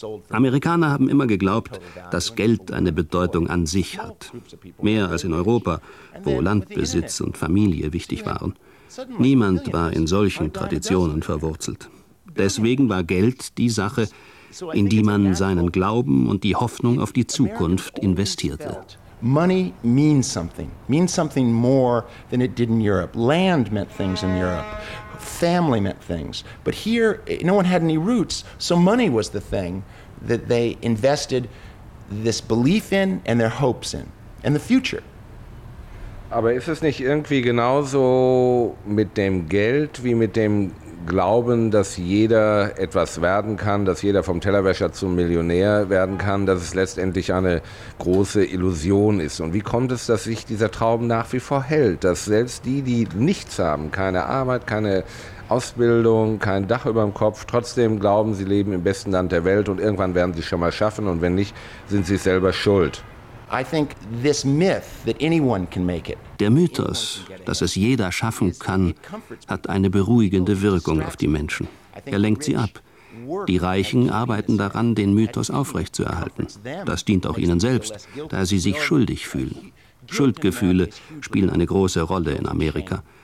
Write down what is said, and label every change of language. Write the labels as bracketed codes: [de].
[de] Amerikaner haben immer geglaubt, dass Geld eine Bedeutung an sich hat. Mehr als in Europa, wo Landbesitz und Familie wichtig waren. Niemand war in solchen Traditionen verwurzelt. Deswegen war Geld die Sache, in die man seinen Glauben und die Hoffnung auf die Zukunft investierte. [en] Money means something more than it did in Europe. Land meant things in Europe. family meant things. But here, no one had any roots, so money was the thing that they invested this belief in and their hopes in, and the future. [de] Aber ist es nicht irgendwie genauso mit dem Geld wie mit dem Glauben, dass jeder etwas werden kann, dass jeder vom Tellerwäscher zum Millionär werden kann, dass es letztendlich eine große Illusion ist? Und wie kommt es, dass sich dieser Traum nach wie vor hält, dass selbst die, die nichts haben, keine Arbeit, keine Ausbildung, kein Dach über dem Kopf, trotzdem glauben, sie leben im besten Land der Welt und irgendwann werden sie es schon mal schaffen und wenn nicht, sind sie selber schuld? [en] I think this myth that anyone can make it. [de] Der Mythos, dass es jeder schaffen kann, hat eine beruhigende Wirkung auf die Menschen. Er lenkt sie ab. Die Reichen arbeiten daran, den Mythos aufrechtzuerhalten. Das dient auch ihnen selbst, da sie sich schuldig fühlen. Schuldgefühle spielen eine große Rolle in Amerika.